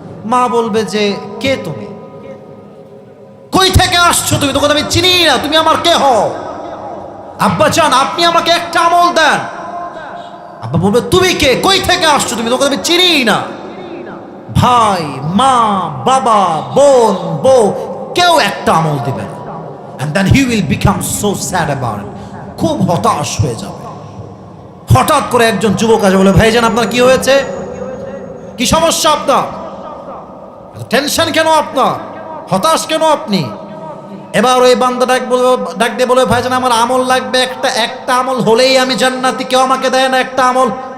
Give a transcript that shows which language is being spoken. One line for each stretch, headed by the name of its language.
Bangla: মা বলবে যে, কে তুমি? কই থেকে আসছো তুমি? তোকে আমি চিনি না, তুমি আমার কে হও? আব্বা জান আপনি আমাকে একটা আমল দেন। আব্বা বলবে তুমি কে, কই থেকে আসছো তুমি, তোকে আমি চিনি না। ভাই, মা, বাবা, বোন, বউ কেউ একটা আমল দিবে না।
English: and then he will become so sad about it,
Bangla: খুব হতাশ হয়ে যাবে। হঠাৎ করে একজন যুবক আসে বলে, ভাইজান আপনার কি হয়েছে, কি সমস্যা আপনার, টেনশন কেন আপনার, হতাশ কেন আপনি? এবার ওই বান্দা ডাক দিয়ে বলে, ভাইজান আমার আমল লাগবে একটা আমল হলেই আমি জান্নাতি, কেউ আমাকে দেয় না একটা আমল।